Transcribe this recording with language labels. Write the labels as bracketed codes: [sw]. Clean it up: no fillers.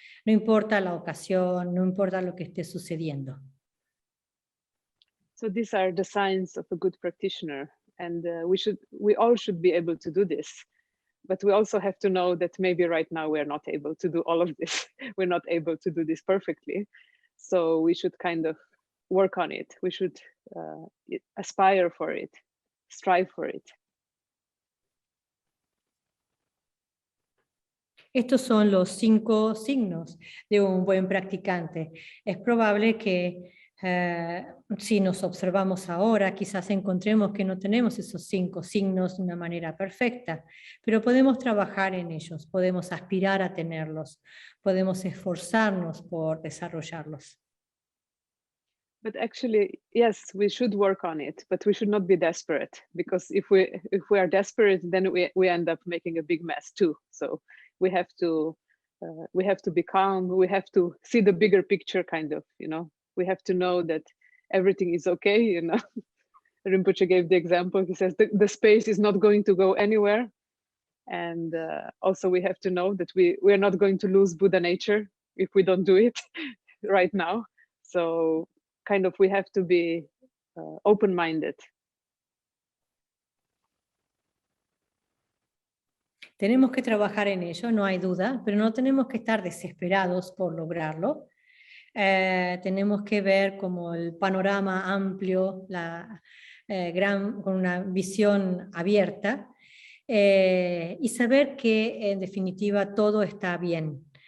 [es] No importa la ocasión, no importa lo que esté sucediendo. [en] So these are the signs of a good practitioner, and we all should be able to do this. But we also have to know that maybe right now we're not able to do all of this. We're not able to do this perfectly. So we should kind of work on it. We should aspire for it, strive for it. [es] Estos son los 5 signos de un buen practicante. Es probable que si nos observamos ahora, quizás encontremos que no tenemos esos 5 signos de una manera perfecta, pero podemos trabajar en ellos, podemos aspirar a tenerlos, podemos esforzarnos por desarrollarlos. [en] But actually, yes, we should work on it, but we should not be desperate, because if we are desperate, then we end up making a big mess too. So we have to be calm. We have to see the bigger picture, kind of, you know. We have to know that everything is okay, you know. Rinpoche gave the example. He says the space is not going to go anywhere. And also we have to know that we are not going to lose Buddha nature if we don't do it right now. So kind of we have to be open-minded. [es] Tenemos que trabajar en ello, no hay duda, pero no tenemos que estar desesperados por lograrlo. Tenemos que ver como el panorama amplio, con una visión abierta, y saber que en definitiva todo está bien.